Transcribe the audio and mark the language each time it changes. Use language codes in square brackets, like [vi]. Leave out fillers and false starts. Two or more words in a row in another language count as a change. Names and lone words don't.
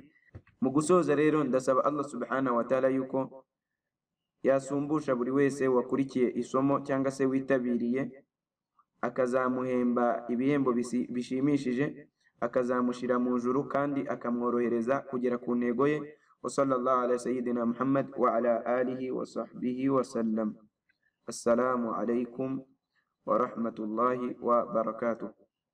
[rw] Mu gusoza rero, ndasaba [ar] الله سبحانه وتعالى [rw] yuko yasumbusha buri wese wakurikiye isomo cyangwa se witabiriye, akazamuhemba ibihembo bishimishije, akazamushyira mu ijuru kandi akamworohereza kugera ku ntego ye. [ar] وصلى الله على سيدنا محمد وعلى آله وصحبه وسلم. السلام عليكم ورحمة الله وبركاته.